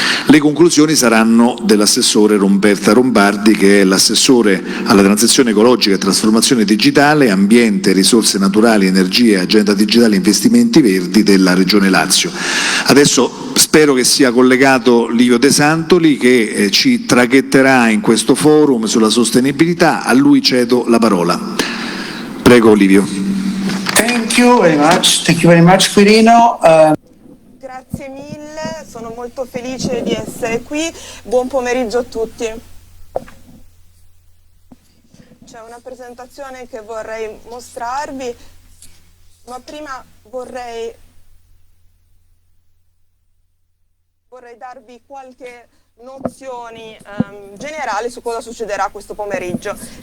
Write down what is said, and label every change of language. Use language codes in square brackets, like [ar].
[it] Le conclusioni saranno dell'assessore Roberta Rombardi, che è l'assessore alla transizione ecologica e trasformazione digitale, ambiente, risorse naturali, energie, agenda digitale e investimenti verdi della Regione Lazio. Adesso spero che sia collegato Livio De Santoli, che ci traghetterà in questo forum sulla sostenibilità. A lui cedo la parola. Prego Livio. [en] Thank you very much Quirino. [it] Grazie mille, sono molto felice di essere qui. Buon pomeriggio a tutti. C'è una presentazione che vorrei mostrarvi, ma prima vorrei darvi qualche nozioni generali su cosa succederà questo pomeriggio.